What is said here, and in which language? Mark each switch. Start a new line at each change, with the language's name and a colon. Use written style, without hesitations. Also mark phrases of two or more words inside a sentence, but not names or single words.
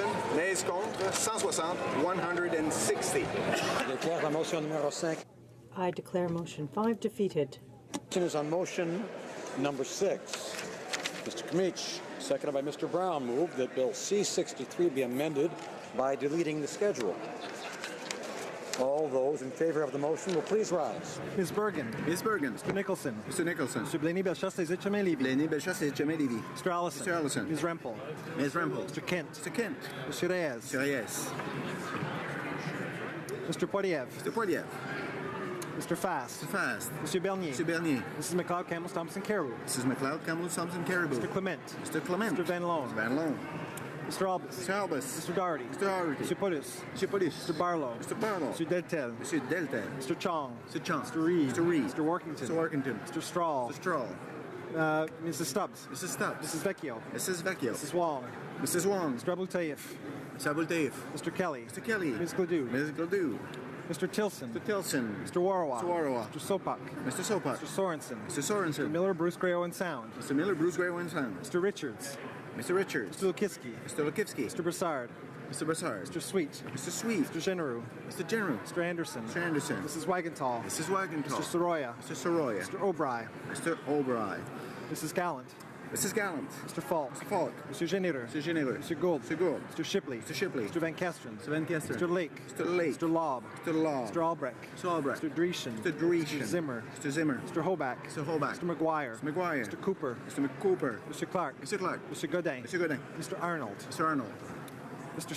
French: Nays contre 160, 160. Je déclare la motion numéro 5.
English: I declare motion 5 defeated. Motion is on motion number 6. Mr. Kmich, seconded by Mr. Brown, moved that Bill C-63 be amended by deleting the schedule. All those in favor of the motion will please rise. Ms. Bergen. Ms. Bergen. Mr. Nicholson. Mr. Nicholson. Mr. Blaney Belchasse Les Etchemin-Lévy. Blaney Belchasse Les Etchemin-Lévy. Mr. Allison. Mr. Allison. Ms. Rempel. Ms. Rempel. Mr. Kent. Mr. Kent. Mr. Reyes. Mr. Reyes. Mr. Poiliev. Mr. Poiliev. Mr. Fast. Mr. Fast. Mr. Bernier. Mr. Bernier. Mrs. McLeod Campbell Thompson Caribou. Mrs. McLeod Campbell Thompson Caribou. Mr. Clement. Mr. Clement. Mr. Van Loan. Mr. Van Loan. Mr. Albus. Mr. Albus. Mr. Doherty. Mr. Doherty. Mr. Paulus. Mr. Paulus. Mr. Barlow. Mr. Barlow. Mr. Deltel. Mr. Delta. Mr. Chong. Mr. Chong. Mr. Reed. Mr. Reed. Mr. Workington. Mr. Workington. Mr. Strahl. Mr. Strahl. Mrs. Stubbs. Mrs. Stubbs. Mrs. Vecchio. Mrs. Vecchio. Mrs. Wong. Mrs. Wong. Mr. Abultaif. Mr. Abultaif. Mr. Kelly. Mr. Kelly. Ms. Gledoux. Ms. Gledoux. Mr. Tilson. Mr. Tilson. Mr. Warawa. Mr. Warawa. Mr. Sopak. Mr. Sopak. Mr. Sorensen. Mr. Sorensen. Mr. Miller, Bruce Gray Owen Sound. Mr. Miller, Bruce Gray Owen Sound. Mr. Richards. Mr. Richards. Mr. Lukitsky. Mr. Lukitsky. Mr. Broussard. Mr. Broussard. Mr. Sweet. Mr. Sweet. Mr. Generou. Mr. General. Mr. Anderson. Mr. Anderson. Mrs. Wagenthal. Mrs. Wagenthal. Mr. Soroya. Mr. Soroya. Mr. O'Bry. Mr. O'Bry. Mrs. Gallant. Mrs. Gallant. Mr. Falk. Mr. Falk. Mr. Geneder. Mr. Geneder. Mr. Gould. Mr. Gould. Mr. Shipley. Mr. Shipley. Mr. Van Kesteren. Mr. Van Kesteren. Mr. Lake. Mr. Lake. Mr. Lobb. Mr. Law. Mr. Albrecht. Mr. Albrecht. Mr. Dreschen. Mr. Dreschen. Mr. Zimmer. Mr. Zimmer. Mr. Hoback. Mr. Hoback. Mr. McGuire. Mr. McGuire. Mr. Cooper. Mr. Cooper. Mr. Clark. Mr. Clark. Mr. Godin. Mr. Godin. Mr. Arnold. Mr. Arnold.